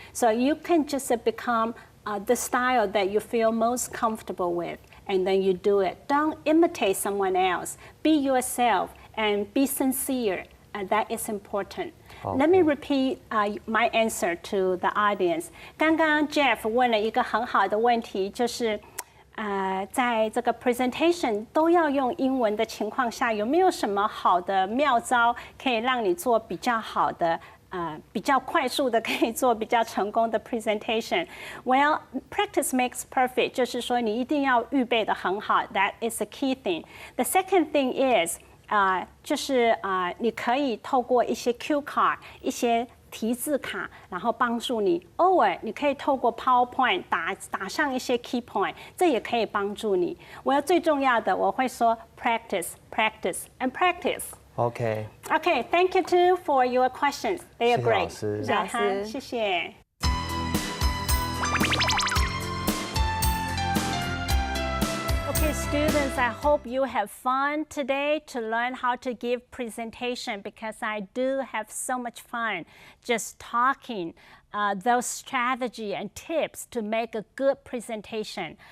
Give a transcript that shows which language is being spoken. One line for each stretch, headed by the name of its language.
English: So you can just become the style that you feel most comfortable with, and then you do it. Don't imitate someone else. Be yourself and be sincere. That is important. Let me repeat my answer to the audience.
Chinese: 刚刚 Jeff 问了一个很好的问题，就是在这个 presentation 都要用英文的情况下，有没有什么好的妙招可以让你做比较好的比较快速的可以做比较成功的 presentation?
English: Well, practice makes perfect.
Chinese: 就是说你一定要预备得很好。
English: That is a key thing. The second thing is
Chinese: 就是你可以透过一些 cue card 一些提字卡，然后帮助你。偶尔你可以透过 PowerPoint 打上一些 key point， 这也可以帮助你。我要最重要的，我会说
English: practice, practice, and practice. Okay. Okay, thank you too for your questions. They are great.
Chinese: 谢谢老师。谢谢。
English: Okay, students, I hope you have fun today to learn how to give presentation because I do have so much fun just talking those strategy and tips to make a good presentation.